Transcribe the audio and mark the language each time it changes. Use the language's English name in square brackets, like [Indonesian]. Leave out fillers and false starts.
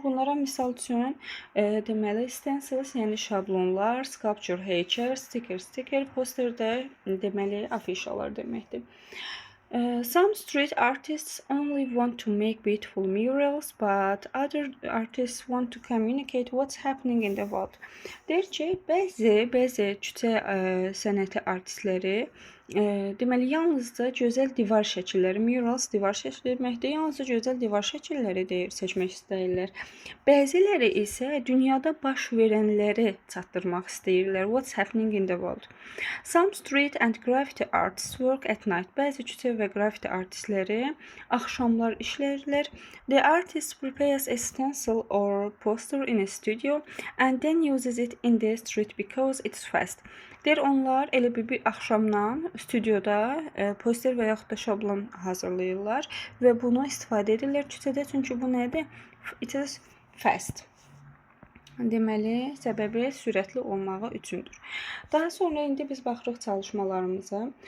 [Azerbaijani] Bunlara misal üçün deməli stencils, yəni şablonlar, sculpture heykəl, sticker, poster də deməli afişalar deməkdir. [English] Some street artists only want to make beautiful murals, but other artists want to communicate what's happening in the world. [Azerbaijani] Deyir ki, bəzi küçə sənəti artistləri deməli yalnızca gözəl divar şəkilləri, murals divar şəkli deməkdir, yalnızca gözəl divar şəkilləri seçmək istəyirlər. Bəziləri isə dünyada baş verənləri çatdırmaq istəyirlər. [English] What's happening in the world. Some street and graffiti artists work at night. [Azerbaijani] Bəzi küçə və graffiti artistləri axşamlar işlərlər. [English] The artist prepares a stencil or poster in a studio and then uses it in the street because it's fast. [Azerbaijani] Deyir, onlar elə bir axşamdan stüdyoda poster və yaxud da şablon hazırlayırlar və bunu istifadə edirlər küçədə, çünki bu nədir? [English] It is fast. [Azerbaijani] Deməli, səbəbi sürətli olmağı üçündür. Daha sonra indi biz baxırıq çalışmalarımıza.